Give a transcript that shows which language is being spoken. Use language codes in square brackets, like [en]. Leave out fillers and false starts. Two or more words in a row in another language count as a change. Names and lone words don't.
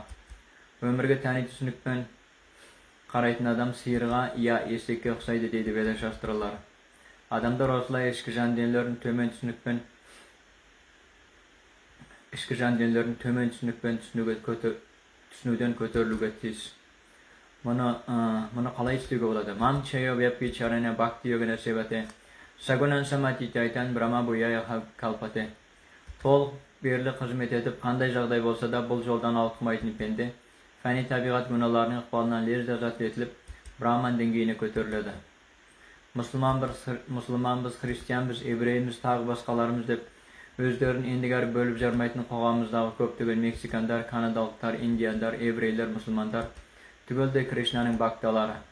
[kk] Өмірге тәни түсінікпен қарайтын адам сиырға я есекке ұқсайды дейді Веда шастралар. Адамдар осылай ішкі жан денелерін төмен түсінікпен түсінуден көтерілуге тиіс. Мұны қалай істеуге болады? [sa] माम् च योऽव्यभिचारेण भक्तियोगेन सेवते। स गुणान् समतीत्यैतान् ब्रह्मभूयाय कल्पते. [kk] Толық берілі қызмет етіп, қандай жағдай болса да бұл жолдан ауытқымайтын пенде, фәни табиғат гүналарының ықпалынан лезде азат етіліп, браман деңгейіне көтеріледі. Мұсылманбыз, христианбыз, еврейміз, тағы басқаларымыз деп өздерін ендігәрі бөліп жармайтын қоғамымыздағы көптеген мексикандар, канадалықтар, индияндар, еврейлер, мұсылмандар түгелдей Кришнаның бакталары.